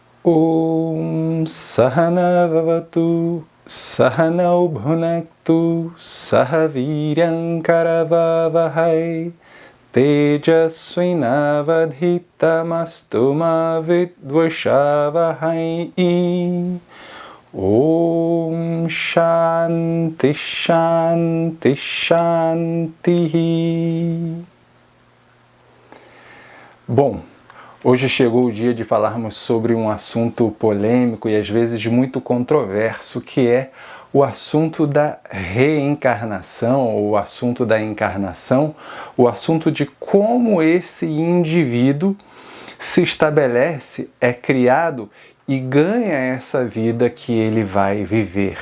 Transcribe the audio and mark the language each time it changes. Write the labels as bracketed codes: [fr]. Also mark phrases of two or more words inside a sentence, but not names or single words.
[sa] ॐ सह नाववतु सह नौ भुनक्तु सहवीर्यं करवावहै तेजस्विनावधीतमस्तु मा विद्विषावहै. ॐ शान्ति शान्ति शान्ति. [pt] Bom, hoje chegou o dia de falarmos sobre um assunto polêmico e às vezes muito controverso, que é o assunto da reencarnação, ou o assunto da encarnação, o assunto de como esse indivíduo se estabelece, é criado e ganha essa vida que ele vai viver.